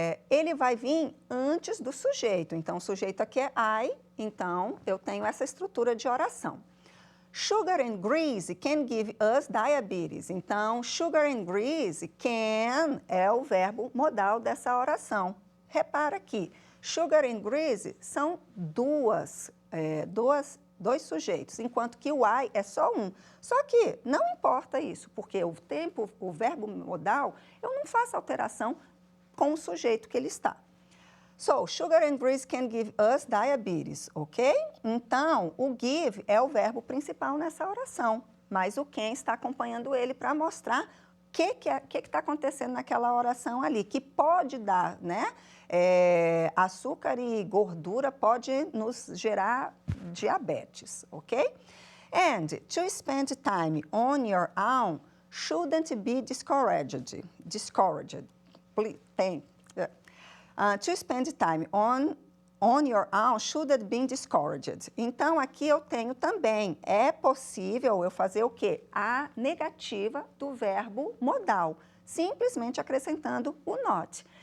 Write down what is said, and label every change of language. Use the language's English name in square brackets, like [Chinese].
[Portuguese] Ele vai vir antes do sujeito. Então, o sujeito aqui é I, então eu tenho essa estrutura de oração. [English] Sugar and grease can give us diabetes. [Portuguese] Então, [English] sugar and grease can [Portuguese] é o verbo modal dessa oração. Repara aqui, [English] sugar and grease [Portuguese] são dois sujeitos, enquanto que o I é só um. Só que não importa isso, porque o verbo modal, eu não faço alteração com o sujeito que ele está. [English] So, sugar and grease can give us diabetes, ok? [Portuguese] Então, o give é o verbo principal nessa oração, mas o can está acompanhando ele para mostrar o que está acontecendo naquela oração ali, que pode dar, né? Açúcar e gordura pode nos gerar diabetes, ok? [English] And to spend time on your own shouldn't be discouraged. To spend time on your own shouldn't be discouraged. [Portuguese] Então, aqui eu tenho também, é possível eu fazer o quê? A negativa do verbo modal, simplesmente acrescentando o not.